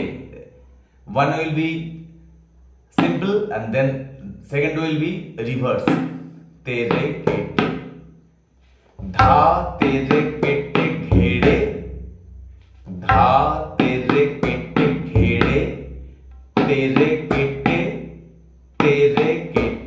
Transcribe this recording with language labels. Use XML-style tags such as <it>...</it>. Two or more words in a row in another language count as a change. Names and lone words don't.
<en>One will be simple and then second will be reverse. तेरे केटे, धा तेरे केटे घेड़े, धा तेरे केटे घेड़े तेरे केटे तेरे केटे.</en>